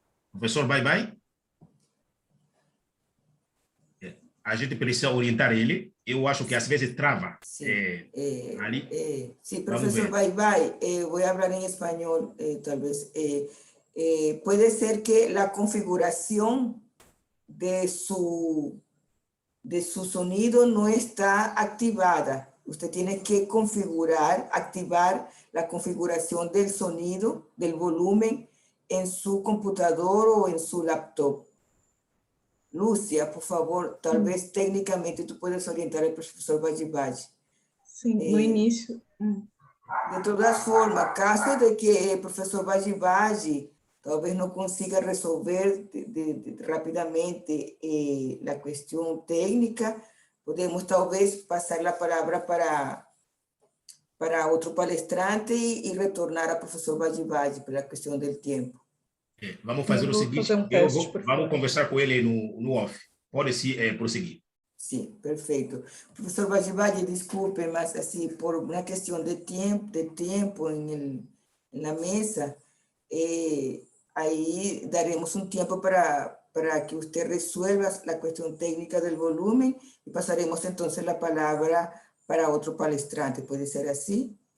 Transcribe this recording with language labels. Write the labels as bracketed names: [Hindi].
[Portuguese] Professor, bye. A gente precisa orientar ele. Eu acho que às vezes trava. [Spanish] Sí, [Portuguese] ali. [Spanish] Sí, profesor, bye. Voy a hablar en español, tal vez. Puede ser que la configuración de su sonido no está activada. Usted tiene que activar la configuración del sonido, del volumen en su computador o en su laptop. Lúcia, por favor, tal vez técnicamente tú puedes orientar al profesor Bajibaji. [Portuguese] Sim, no início. [Spanish] De todas formas, caso de que el profesor Bajibaji [Portuguese] talvez não consiga resolver rapidamente [Spanish] la cuestión técnica, podemos talvez pasar la palabra para otro palestrante y retornar al profesor Bajibaji por la cuestión del tiempo. [Portuguese] Vamos fazer o seguinte, vamos conversar com ele no off. Pode se prosseguir. Sim, perfeito. Professor Bajibaji, desculpe, mas assim, por uma questão de tempo na mesa, aí daremos um tempo para que você resuelva a questão técnica do volume e passaremos então a palavra para outro palestrante. Pode ser assim?